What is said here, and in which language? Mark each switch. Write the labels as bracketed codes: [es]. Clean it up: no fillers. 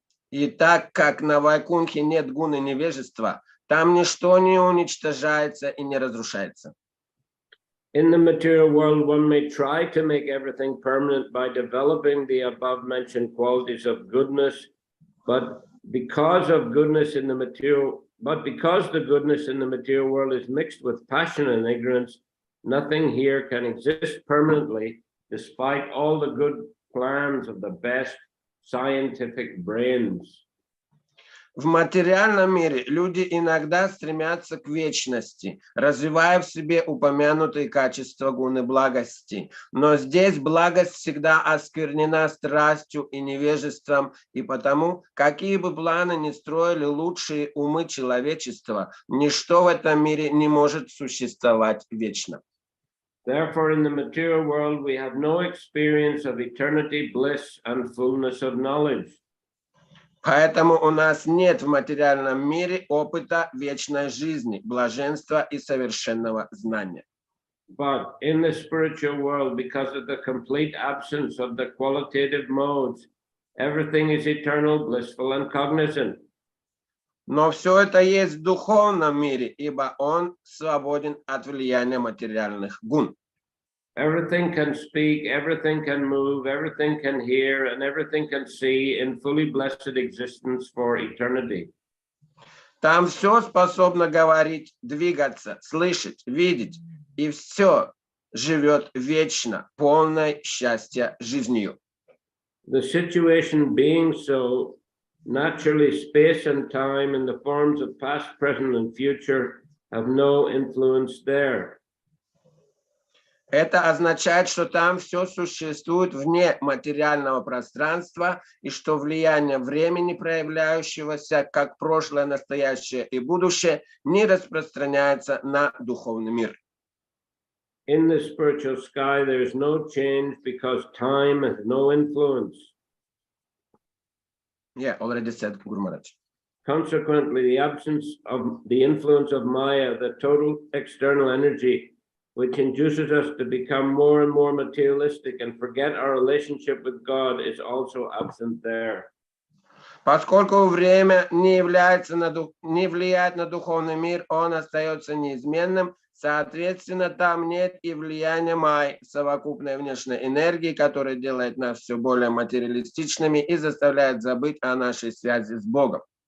[ru] И так как на Вайкунтхе нет гуны невежества, там ничто не уничтожается и не разрушается. [en] In the material world, one may try to make everything permanent by developing the above-mentioned qualities of goodness, but because of goodness in the material But because the goodness in the material world is mixed with passion and ignorance, nothing here can exist permanently, despite all the good plans of the best scientific brains. [ru] В материальном мире люди иногда стремятся к вечности, развивая в себе упомянутые качества гуны благости. Но здесь благость всегда осквернена страстью и невежеством, и потому, какие бы планы ни строили лучшие умы человечества, ничто в этом мире не может существовать вечно. [en] Therefore, in the material world, we have no experience of eternity, bliss, and fullness of knowledge. [ru] Поэтому у нас нет в материальном мире опыта вечной жизни, блаженства и совершенного знания. [en] But in the spiritual world, because of the complete absence of the qualitative modes, everything is eternal, blissful, and cognizant. [ru] Но все это есть в духовном мире, ибо он свободен от влияния материальных гун. [en] Everything can speak, everything can move, everything can hear, and everything can see in fully blessed existence for eternity. [ru] Там все способно говорить, двигаться, слышать, видеть, и все живет вечно, полное счастья жизнью. [en] The situation being so, naturally space and time in the forms of past, present, and future have no influence there. [ru] Это означает, что там все существует вне материального пространства и что влияние времени, проявляющегося как прошлое, настоящее и будущее, не распространяется на духовный мир. [en] In the spiritual sky, there is no change because time has no influence. Yeah, already said, Guru Maharaj. Consequently, the absence of the influence of Maya, the total external energy, which induces us to become more and more materialistic and forget our relationship with God, is also absent there. [ru] Поскольку время не влияет на духовный мир, он остается неизменным, соответственно, там нет и влияния Майи, совокупной внешней энергии, которая делает нас все более материалистичными и заставляет забыть о нашей связи с Богом.